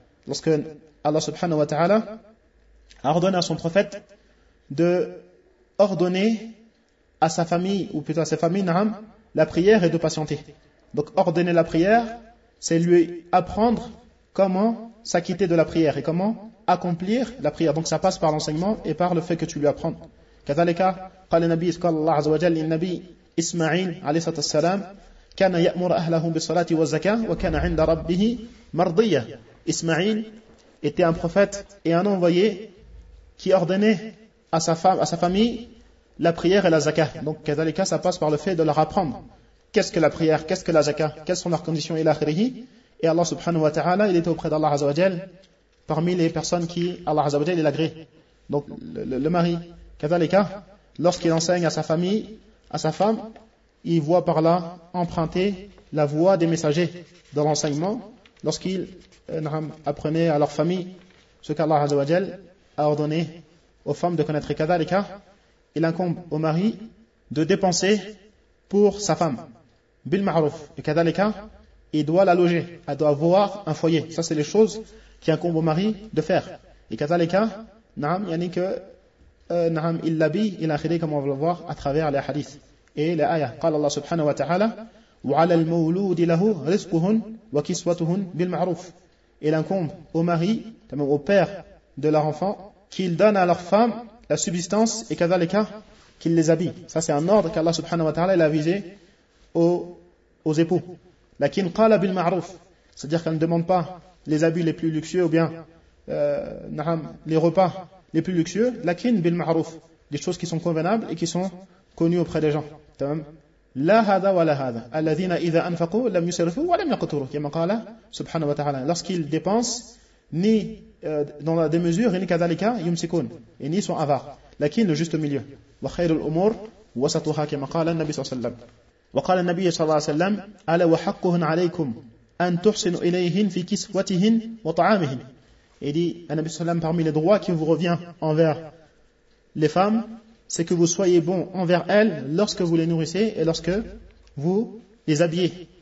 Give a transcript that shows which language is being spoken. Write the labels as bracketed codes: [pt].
[fr] Lorsque Allah subhanahu wa ta'ala a ordonné à son prophète de ordonner à sa famille, ou plutôt à ses familles, naham, la prière et de patienter. Donc ordonner la prière, c'est lui apprendre comment s'acquitter de la prière et comment accomplir la prière. Donc ça passe par l'enseignement et par le fait que tu lui apprends. [ar] كذلك قال النبي صلى الله عليه وسلم للنبي إسماعيل عليه الصلاة والسلام كان يأمر أهله بالصلاة والزكاة وكان عند ربه مرضية. [fr] إسماعيل était un prophète et un envoyé qui ordonnait à sa femme, à sa famille, la prière et la zaka. Donc كذلك ça passe par le fait de leur apprendre qu'est-ce que la prière, qu'est-ce que la zakah, quelles sont leurs conditions, et Allah [ar] subhanahu wa ta'ala, [fr] il était auprès d'Allah azawajal parmi les personnes qui Allah azawajal il agrée. Donc le mari, kazalika, lorsqu'il enseigne à sa famille, à sa femme, il voit par là emprunter la voie des messagers dans l'enseignement, lorsqu'il apprenait à leur famille ce qu'Allah azawajal a ordonné aux femmes de connaître. Kazalika, il incombe au mari de dépenser pour sa femme. [ar] Bil ma'ruf. [fr] Et kadalika, il doit la loger. Elle doit avoir un foyer. Ça, c'est les choses qui incombent au mari de faire. Et kadalika, na'am, yani que, na'am, il l'habille, il a khidé, comme on va le voir à travers les hadiths. Et les ayahs. [ar] Qala Allah subhanahu wa ta'ala, وعلى المولود له رزقه وكسوته بالمعروف. [fr] Il incombe au mari, même au père de leur enfant, qu'il donne à leur femme la subsistance et kadalika qu'il les habille. Ça, c'est un ordre qu'Allah [ar] subhanahu wa ta'ala [fr] il a visé aux époux. [ar] Lakin qala bil ma'ruf, [fr] c'est-à-dire qu'elle ne demande pas les habits les plus luxueux ou bien les repas les plus luxueux. [ar] Lakin bil ma'ruf, [fr] des choses qui sont convenables et qui sont connues auprès des gens. [ar] La hada wa la hada. Alladhina idha anfaqu lam yusrifu wa lam yaqturu. Comme قال سبحانه وتعالى. [fr] Lorsqu'ils dépensent ni dans la démesure ni [ar] كذلك يمسكون. [fr] Et ni sont avares. Lakin le juste milieu. [ar] Wa khayrul umur wasatuha comme قال النبي صلى الله عليه وسلم. Wa qala an-nabi صلى الله عليه وسلم ala wa haqquhun alaykum an tuhsinu ilayhin fi kiswatihin wa ta'amihin. [fr] Et dit le Nabi [ar] صلى الله عليه وسلم [fr] parmi les droits qui vous revient envers les femmes, c'est que vous soyez bon envers elles lorsque vous les nourrissez et lorsque vous les habillez.